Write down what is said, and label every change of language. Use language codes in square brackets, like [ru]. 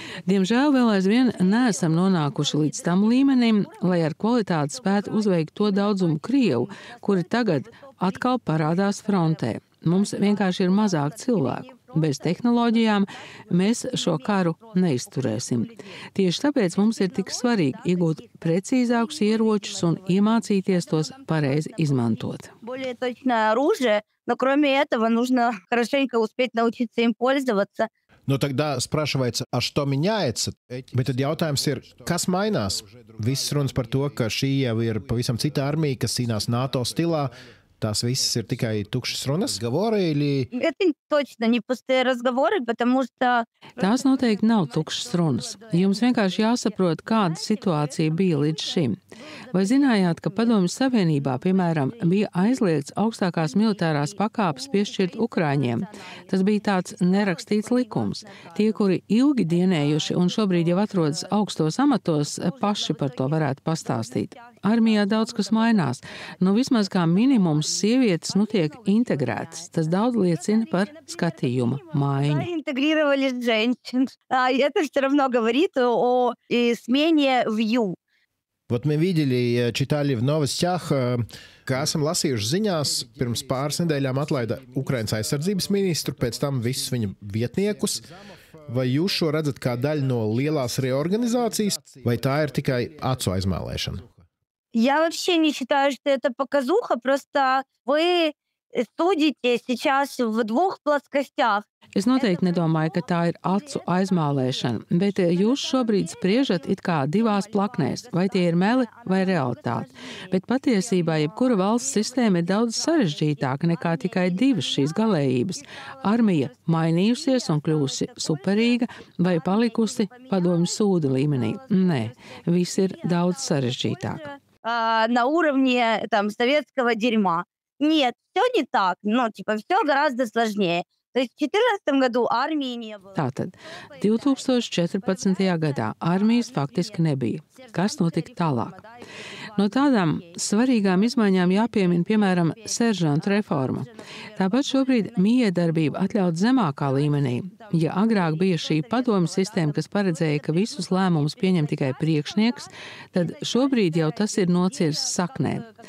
[lv] Diemžēl vēl aizvien neesam nonākuši līdz tam līmenim, lai ar kvalitāti spētu uzveikt to daudzumu Krievu, kuri tagad atkal parādās frontē. Mums vienkārši ir mazāk cilvēku. Bez tehnoloģijām mēs šo karu neizturēsim. Tieši tāpēc mums ir tik svarīgi iegūt precīzākus ieročus un iemācīties tos pareizi izmantot. [ru] Более точное оружие, но кроме этого нужно хорошенько успеть научиться им пользоваться. Nu, тогда спрашивается, а что меняется? [lv] Bet tad jautājums ir, kas mainās? Viss runas par to, ka šī jau ir pavisam cita armija, kas cīnās NATO stilā. Tās visas ir tikai tukšas runas, [ru] разговоры или... Это точно не пустые разговоры, потому что... [lv] Tās noteikti nav tukšas runas. Jums vienkārši jāsaprot, kāda situācija bija līdz šim. Vai zinājāt, ka Padomju Savienībā, piemēram, bija aizliegts augstākās militārās pakāpes piešķirt Ukraiņiem? Tas bija tāds nerakstīts likums. Tie, kuri ilgi dienējuši un šobrīd jau atrodas augstos amatos, paši par to varētu pastāstīt. Armijā daudz kas mainās. Nu, vismaz kā minimums sievietes tiek integrētas. Tas daudz liecina par skatījuma maiņu. [ru] Интегрировали женщин. Это все равно говорит о смене view. Вот мы видели, читали в новостях, [lv] ka esam lasījuši ziņās, pirms pāris nedēļām atlaida Ukrainas aizsardzības ministru, pēc tam visus viņa vietniekus. Vai jūs šo redzat kā daļu no lielās reorganizācijas, vai tā ir tikai acu aizmēlēšana? [ru] Я вообще не считаю, что это показуха, просто вы судите сейчас в 2 плоскостях. [lv] Es noteikti nedomāju, ka tā ir acu aizmālēšana, bet jūs šobrīd spriežat it kā 2 plaknēs, vai tie ir meli vai realitāte. Bet patiesībā jebkura valsts sistēma ir daudz sarežģītāka nekā tikai 2 šīs galējības. Armija mainījusies un kļūsi superīga vai palikusi padomju sūda līmenī. Nē, viss ir daudz sarežģītāk. [ru] На уровне там советского дерьма. Нет, все не так. Все гораздо сложнее. То есть в 2014 году армии не было. [lv] Tātad, 2014. gadā armijas faktiski nebija. Kas notika tālāk? No tādām svarīgām izmaiņām jāpiemina, piemēram, seržantu reforma. Tāpat šobrīd miedarbība atļaut zemākā līmenī. Ja agrāk bija šī padomju sistēma, kas paredzēja, ka visus lēmumus pieņem tikai priekšnieks, tad šobrīd jau tas ir nocirsts saknē.